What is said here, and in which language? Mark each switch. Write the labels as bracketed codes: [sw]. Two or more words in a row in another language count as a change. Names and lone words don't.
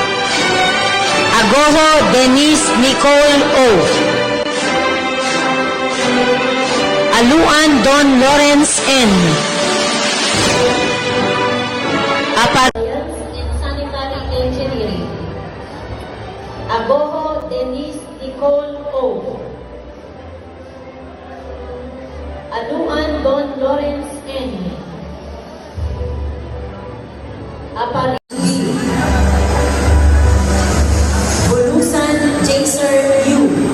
[en] Agoho Denise Nicole O. Aluan Don Lawrence N. Science in Sanitary Engineering. Agoho Denise Nicole O. Aluan Don Lawrence N. Apari B. Bulusan Jaser U.